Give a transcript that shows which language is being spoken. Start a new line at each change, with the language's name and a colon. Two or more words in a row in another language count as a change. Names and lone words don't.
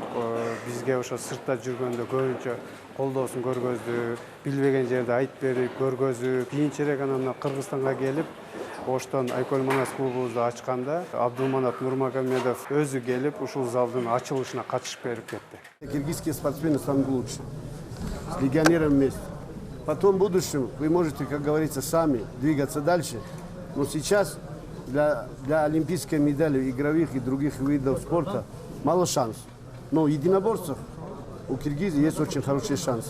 Kyrgyz: Бизге ошо сыртта жүргөндө көбүнчө колдоосун көргөздү, билбеген жерде айтып берип, көргөзүп. Кийинчерээк анан Кыргызстанга келип, оштон Айкөл Манас клубубузду ачканда Абдулманап Нурмагомедов өзү келип, ушул залдын ачылышына катышып берип кетти.
Russian: Киргизские спортсмены станут лучше, с легионером вместе. Потом в будущем вы можете, как говорится, сами двигаться дальше. Но сейчас для олимпийской медали, игровых и других видов спорта мало шансов. Но в единоборствах у Киргизии есть очень хорошие шансы.